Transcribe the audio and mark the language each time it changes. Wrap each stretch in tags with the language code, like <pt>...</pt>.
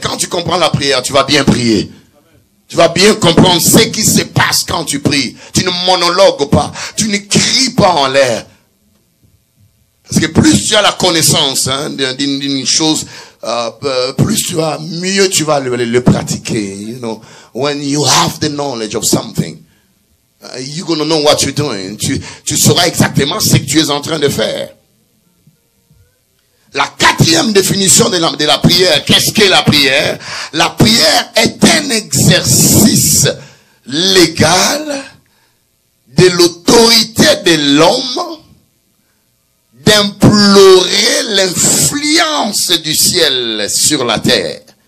<fr>Quand tu comprends la prière, tu vas bien prier. Tu vas bien comprendre ce qui se passe quand tu pries. Tu ne monologues pas. Tu ne cries pas en l'air. Parce que plus tu as la connaissance d'une chose, plus tu vas, mieux tu vas le pratiquer.</fr> <en>You know, when you have the knowledge of something, you're going to know what you're doing.</en> <fr>Tu sauras exactement ce que tu es en train de faire. La quatrième définition de la prière, qu'est-ce qu'est la prière? La prière est un exercice légal de l'autorité de l'homme d'implorer l'influence du ciel sur la terre.</fr>